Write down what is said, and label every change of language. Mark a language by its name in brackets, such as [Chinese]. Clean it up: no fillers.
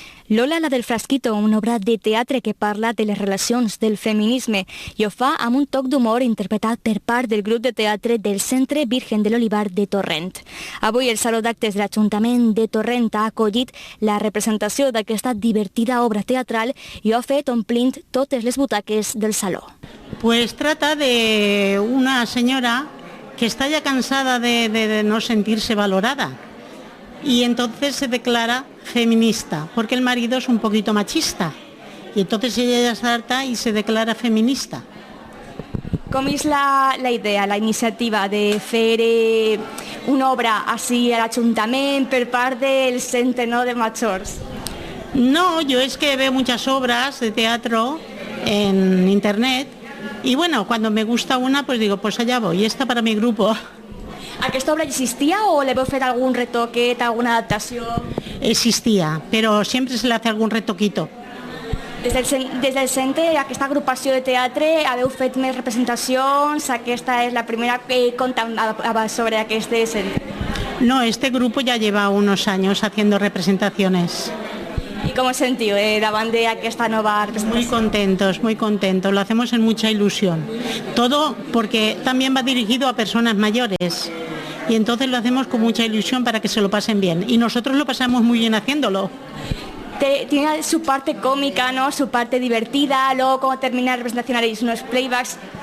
[Catalan] Lola, la del frasquito, una obra de teatre que parla de les relacions del feminisme i ho fa amb un toc d'humor interpretat per part del grup de teatre del Centre Virgen de l'Olivar de Torrent. Avui el Saló d'Actes de l'Ajuntament de Torrent ha acollit la representació d'aquesta divertida obra teatral i ho ha fet omplint totes les butaques del saló. [Spanish] Pues trata de una señora que está ya cansada de no sentirse valorada y entonces se declara feminista, porque el marido es un poquito machista y entonces ella ya se harta y se declara feminista. [Catalan] Com és la idea, la iniciativa de fer una obra així a l'Ajuntament per part del Centre de Majors? [Spanish] No, yo es que veo muchas obras de teatro en internet y bueno, cuando me gusta una pues digo, pues allá voy, esta para mi grupo. [Catalan] ¿Aquesta obra existia o le veu fet algun retoquet, alguna adaptació? [Spanish] Existía, pero siempre se le hace algún retoquito. [Catalan] Des del centre, aquesta agrupació de teatre, haveu fet més representacions? Aquesta és la primera que compta sobre aquest centre? [Spanish] No, este grupo ya lleva unos años haciendo representaciones. ¿Y cómo os [Catalan] sentiu davant d'aquesta nova representació? [Spanish] Muy contentos, lo hacemos en mucha ilusión. Todo porque también va dirigido a personas mayores y entonces lo hacemos con mucha ilusión para que se lo pasen bien y nosotros lo pasamos muy bien haciéndolo. Tiene su parte cómica, ¿no? Su parte divertida, luego cuando termina la representación haréis unos playbacks.